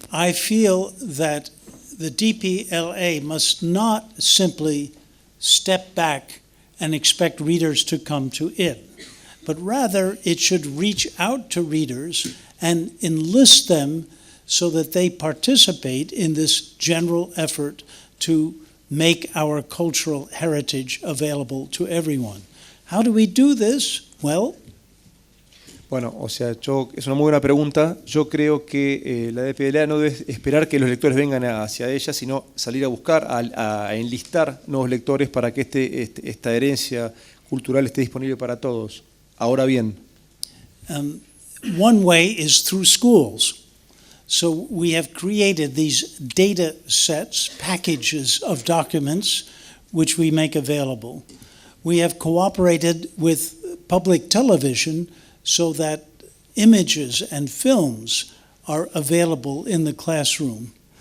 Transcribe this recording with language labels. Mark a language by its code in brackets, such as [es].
[en] I feel that the DPLA must not simply step back and expect readers to come to it, but rather it should reach out to readers and enlist them so that they participate in this general effort to make our cultural heritage available to everyone. How do we do this? Well, [es] Bueno, o sea, es una muy buena pregunta. Yo creo que la DPLA no debe esperar que los lectores vengan hacia ella, sino salir a buscar, a enlistar nuevos lectores para que esta herencia cultural esté disponible para todos. Ahora bien, [en] one way is through schools. So we have created these data sets, packages of documents, which we make available. We have cooperated with public television so that images and films are available in the classroom.